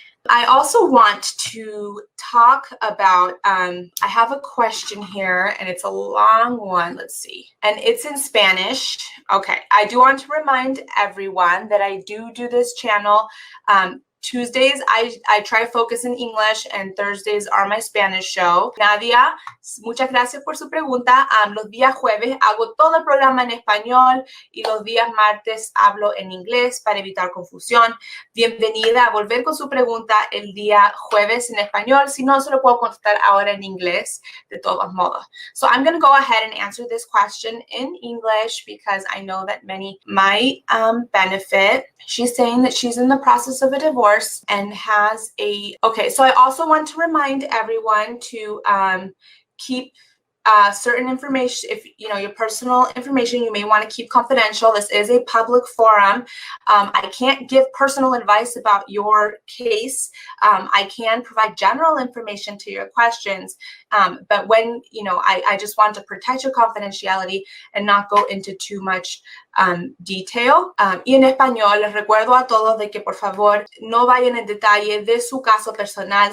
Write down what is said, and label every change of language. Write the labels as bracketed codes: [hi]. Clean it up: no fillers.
[en] I also want to talk about, I have a question here and it's a long one, let's see, and it's in Spanish. Okay, I do want to remind everyone that I do this channel. Tuesdays, I try to focus in English, and Thursdays are my Spanish show. [es] Nadia, muchas gracias por su pregunta. Los días jueves hago todo el programa en español y los días martes hablo en inglés para evitar confusión. Bienvenida a volver con su pregunta el día jueves en español. Si no, se lo puedo contestar ahora en inglés de todos modos. [en] So I'm going to go ahead and answer this question in English because I know that many might benefit. She's saying that she's in the process of a divorce and has okay, so I also want to remind everyone to keep certain information, if you know your personal information, you may want to keep confidential. This is a public forum. I can't give personal advice about your case. I can provide general information to your questions, but when, you know, I just want to protect your confidentiality and not go into too much detail. [es] Y en español, les recuerdo a todos de que por favor no vayan en detalle de su caso personal.